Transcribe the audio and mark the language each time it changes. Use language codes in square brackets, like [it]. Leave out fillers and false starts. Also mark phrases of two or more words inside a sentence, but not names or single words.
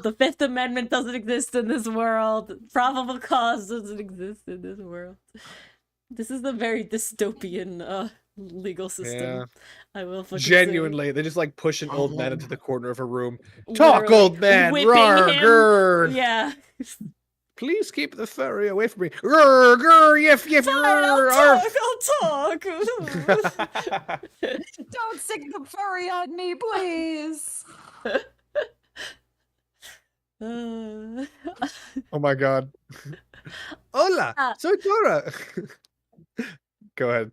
[en] The Fifth Amendment doesn't exist in this world. Probable cause doesn't exist in this world. This is a very dystopian legal system. Yeah. I will fucking Genuinely, they just like push an old man into the corner of a room. say. Talk, Literally old man. whipping Rawr, him. grr. Yeah. Please keep the furry away from me. Grr, grr, yiff, yiff, grr, arf. I'll talk. Don't stick the furry on me, please. Oh my god. [es] Hola, soy Dora. [en] Go ahead.